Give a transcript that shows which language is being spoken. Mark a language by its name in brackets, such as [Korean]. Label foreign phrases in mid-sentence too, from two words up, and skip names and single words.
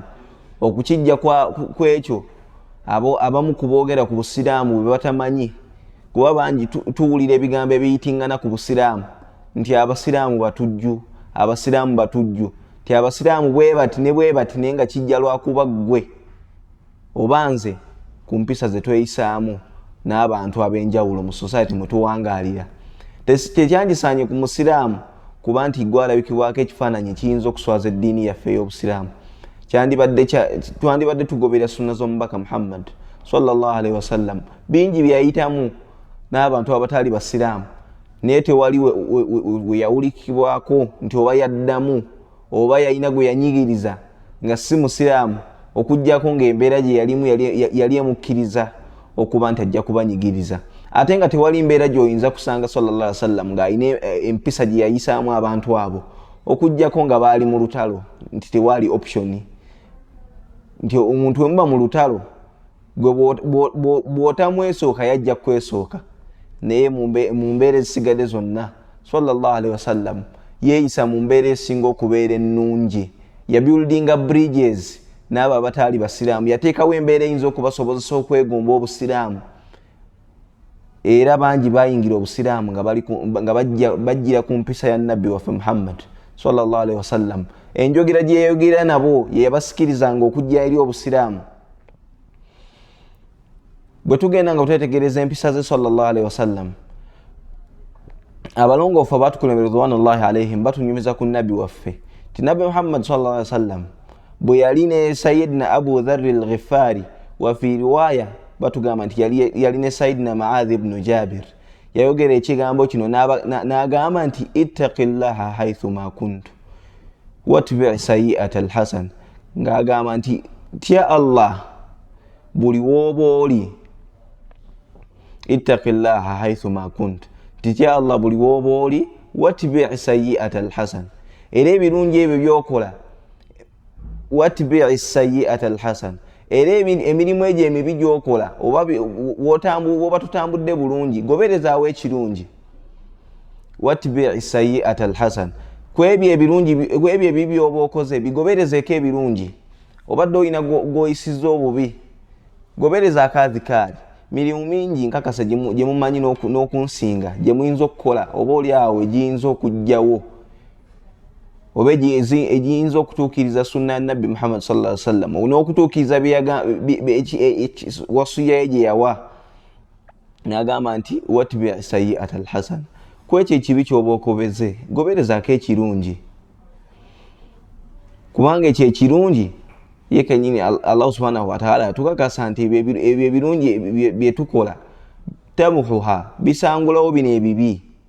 [Ganda] Okukijja kwekyo abamu kuboogera ku Busiraamu bwe batamanyi, kuba bangi tuwulira ebigambo ebiyitingana ku Busiraamu nti Abasiraamu batujju, Abasiraamu batujju, nti Abasiraamu bwe bati naye nga kijja lwakuba ggwe oba nze ku mpisa ze tweyisaamu n'abantu ab'enjawulo mu society mwe tuwangaalira. Tekyandisaanye ku Musiraamu kuba nti gwe alabikibwako ekifaananyi ekiyinza okuswaza eddiini yaffe ey'Obusiraamu. Twandibadde tugobera sunna z'omubaka Muhammad [Arabic] صلى الله عليه وسلم. [Ganda] Bingi byayitamu n'abantu abatali Basiraamu, naye tewali we yawulikibwako nti oba yaddamu oba yalina gwe yanyigiriza nga si Musiraamu, okujjako ng'embeera gye yalimu yali emukkiriza okuba nti ajja kubanyigiriza. Ate nga tewali mbeera gy'oyinza kusanga [Arabic] صلى الله عليه وسلم [Ganda] ng'alina empisa gye yayisaamu abantu abo, okujjako nga baali mu lutalo, nti tewali option, nti omuntu we muba mu lutalo gwe bw'otamwesooka yajja kwesooka. Naye mu mbeera ezisigadde zonna [Arabic] صلى الله عليه وسلم [Ganda] yeeyisa mu mbeera esinga okubeera ennungi. Yabuildinga bridges n'abo abataali basiraamu, yateekawo embeera eyinza okubasobozesa okwegomba obusiraamu, era bangi bayingira obusiraamu nga bajjira ku mpisa ya nabbi waffe Muhammad [Arabic] صلى الله عليه وسلم. [Ganda] Enjogera gye yayogera nabo ye yabasikirizanga okujja eri obusiraamu. Bwe tugenda nga twetegereza empisa ze [Arabic] صلى الله عليه وسلم, [Ganda] abalongoofu abatukulembera [Arabic] رضوان الله عليهم [Ganda] batunyumiza ku nabbi waffe ti nabbi Muhammad [Arabic] صلى الله عليه وسلم [Ganda] bwe yali ne Sayyidina Abu Dharr al-Ghifari, [Arabic] وفي رواية [Ganda] batugamba nti yali ne Sayyidina Muadh ibn Jabir, [Arabic] yayogera ekigambo kino n'agamba nti اتق الله حيثما كنت وأتبع السيئة الحسنة, [Ganda] ng'agamba nti tya Allah buli wooba oli. [Arabic] اتق الله حيثما كنت, [Ganda] titya Allah buli wooba oli, [Arabic] وأتبع السيئة الحسنة, [Ganda] era ebirungi ebyo byokola, [Arabic] وأتبع السيئة الحسنة, [Ganda] era emirimu egyo emibi gyokola oba tutambudde bulungi goberezaawo ekirungi. [Arabic] وأتبع السيئة الحسنة, [Ganda] kwebyo ebibi byoba okoze bigoberezeeko ebirungi. Obadde olina gwoyisizza obubi, gobereza akaadhikaari. Mirimu mingi nkakasa gye mumanyi n'okunsinga gye muyinza okukola oba oli awo egiyinza okujjawo oba egiyinza okutuukiriza sunna ya nabbi Muhammad [Arabic] صلى الله عليه وسلم, [Ganda] n'okutuukiriza wasiya gye yawa. N'agamba nti [Arabic] وأتبع السيئة الحسنة, [Ganda] kwekyo ekibi kyoba okobeze goberezaako ekirungi, kubanga ekyo ekirungi ye kenyini [Arabic] الله سبحانه وتعالى [Ganda] tukakasa nti ebyo ebirungi byetukola tamuhuha bisangulawo bino ebibi.